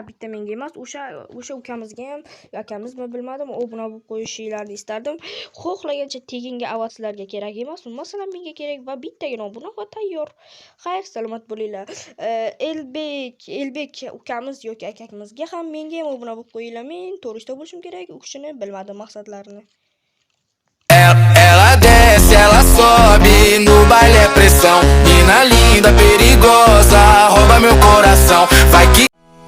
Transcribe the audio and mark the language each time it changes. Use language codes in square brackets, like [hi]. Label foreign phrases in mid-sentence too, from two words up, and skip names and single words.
[uz] Bitta menga emas, o'sha ukamizga ham, akamizmi bilmadim, obuna bo'lib qo'yishingizni istardim. Xohlagancha teginga avazlarga kerak emas, masalan menga kerak va bittagina obuna va tayyor. Xayr, salomat bo'linglar. Elbek ukamiz yoki akamizga ham menga ham obuna bo'lib qo'yinglar. Men to'g'risida bo'lishim kerak, u kishini bilmadim maqsadlarini. [pt] Ela desce, ela sobe, no baile é pressão. Mina linda, perigosa, rouba meu coração. Vai que